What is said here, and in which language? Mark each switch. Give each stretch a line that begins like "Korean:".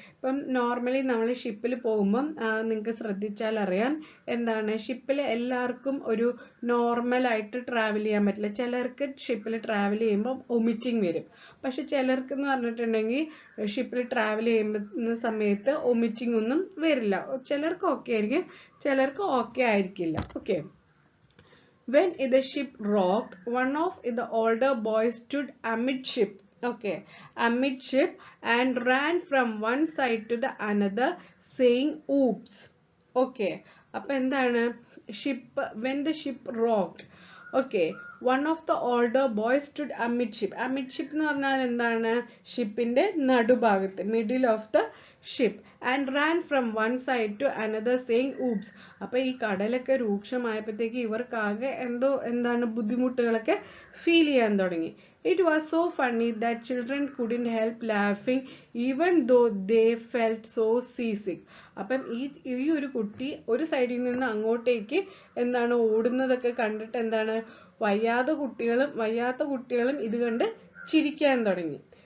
Malayalam: ഇപ്പം നോർമലി നമ്മൾ ഷിപ്പിൽ പോകുമ്പം നിങ്ങൾക്ക് ശ്രദ്ധിച്ചാൽ അറിയാം, എന്താണ് ഷിപ്പിൽ എല്ലാവർക്കും ഒരു നോർമലായിട്ട് ട്രാവൽ ചെയ്യാൻ പറ്റില്ല. ചിലർക്ക് ഷിപ്പിൽ ട്രാവൽ ചെയ്യുമ്പോൾ വൊമിറ്റിംഗ് വരും. പക്ഷെ ചിലർക്ക് എന്ന് പറഞ്ഞിട്ടുണ്ടെങ്കിൽ ഷിപ്പിൽ ട്രാവൽ ചെയ്യുന്ന സമയത്ത് വൊമിറ്റിംഗ് ഒന്നും വരില്ല. ചിലർക്ക് ഓക്കെ ആയിരിക്കും, ചിലർക്ക് ഓക്കെ ആയിരിക്കില്ല. Okay.
English: When the ship rocked, one of the older boys stood amidship, okay, amidship, and ran from one side to the another, saying, "Oops." Okay.
Malayalam: അപ്പോൾ എന്താണ്
English: when the ship rocked, okay, one of the older boys stood amidship.
Malayalam: Amidship എന്ന് പറഞ്ഞാൽ എന്താണ്? ഷിപ്പിന്റെ നടുഭാഗത്ത്,
English: middle of the ship, and ran from one side to another saying oops.
Malayalam: അപ്പോൾ ഈ കടലൊക്കെ രൂക്ഷമായപ്പോഴത്തേക്ക് ഇവർക്കാകെ എന്താണ് ബുദ്ധിമുട്ടുകളൊക്കെ feel ചെയ്യാൻ തുടങ്ങി.
English: It was so funny that children couldn't help laughing even though they felt so seasick.
Malayalam: അപ്പം ഈ ഒരു കുട്ടി ഒരു സൈഡിൽ നിന്ന് അങ്ങോട്ടേക്ക് എന്താണ് ഓടുന്നതൊക്കെ കണ്ടിട്ട് എന്താണ് വയ്യാത്ത കുട്ടികളും ഇത് കണ്ട് ചിരിക്കാൻ തുടങ്ങി.